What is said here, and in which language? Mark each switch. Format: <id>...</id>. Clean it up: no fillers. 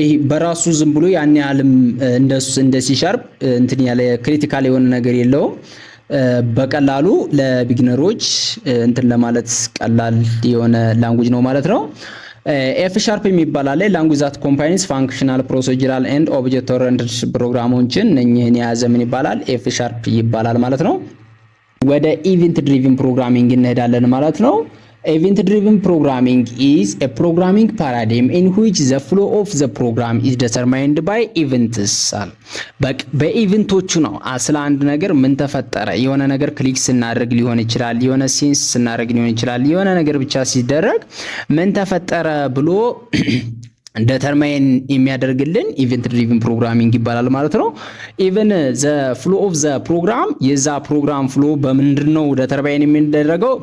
<am>በራሱ ዝም ብሎ ያን ያህልም እንደ ሲ ሻርፕ እንትን ያለ ክሪቲካል የሆነ ነገር የለውም። በቀላሉ ለቢግነሮች እንትን ለማለት ቀላል የሆነ ላንጉጅ ነው ማለት ነው። ኤፍ ሻርፕ የሚባል አለ ላንጉጅ</am> <en>ዛት ኮምባይንስ ፋንክሽናል ፕሮሲጀራል ኤንድ ኦብጀክት ኦሪየንትድ</en> <am>ፕሮግራሞችን እነኚህን የያዘ ምን ይባላል? ኤፍ ሻርፕ ይባላል ማለት ነው። ወደ ኢቨንት ድሪቭን ፕሮግራሚንግ እንሄዳለን ማለት ነው።</am> <en>Event driven programming is a programming paradigm in which the flow of the program is determined by events.</en> <am>በኢቨንቶቹ ነው ስለ አንድ ነገር ምን ተፈጠረ፣ የሆነ ነገር ክሊክ ስናደርግ ሊሆን ይችላል፣ የሆነ ሴንስ ስናደርግ ሊሆን ይችላል፣ የሆነ ነገር ብቻ ሲደረግ ምን ተፈጠረ ብሎ ዲተርማይን የሚያደርግልን ኢቨንት ድሪቭን ፕሮግራሚንግ ይባላል ማለት ነው።</am> <en>ኢቨን ዘ ፍሎ ኦፍ ዘ ፕሮግራም</en> <am>የዛ ፕሮግራም ፍሎ በምንድነው ዲተርማይን የሚደረገው?</am>